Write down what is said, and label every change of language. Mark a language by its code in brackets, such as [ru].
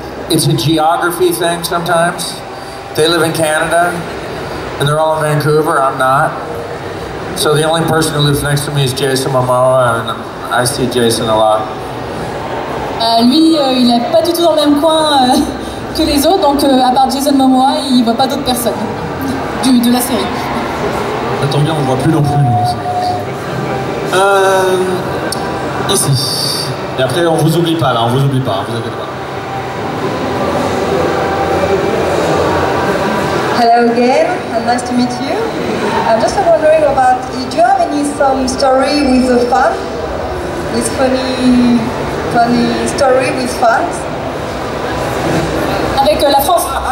[en] It's a geography thing sometimes. They live in Canada, and they're all in Vancouver. I'm not. So the only person who lives next to me is Jason Momoa, and I see Jason a lot. [fr] Lui, il n'est pas du tout dans le même coin que les autres, donc à part Jason Momoa, il ne voit pas d'autres personnes de la série. Ça tombe bien, on ne voit plus non plus. Ici. Et après, on vous oublie pas là, on vous oublie pas, vous inquiétez pas. [en] Hello again, and nice to meet you. I'm just wondering about, do you have some story with the fan? This funny story with fans? [fr] Avec la France?